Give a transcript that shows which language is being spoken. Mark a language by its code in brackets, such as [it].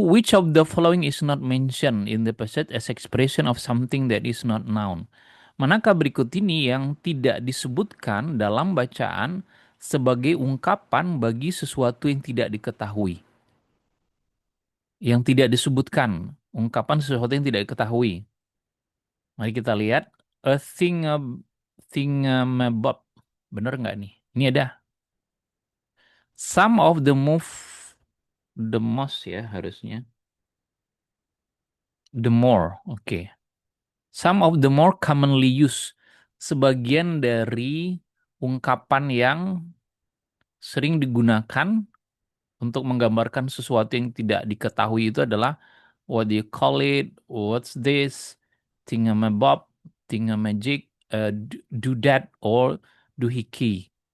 [en] Which of the following is not mentioned in the passage as expression of something that is not known? [id] Manakah berikut ini yang tidak disebutkan dalam bacaan sebagai ungkapan bagi sesuatu yang tidak diketahui? Yang tidak disebutkan, ungkapan sesuatu yang tidak diketahui. Mari kita lihat a thingamabob. Bener nggak nih? Ini ada [en] some of the move the most [id] ya harusnya. [en] The more, oke. Some of the more commonly used. [id] Sebagian dari ungkapan yang sering digunakan untuk menggambarkan sesuatu yang tidak diketahui itu adalah [en] what do you call it, what's this, thingamabob, thingamagic, do that, or doohickey.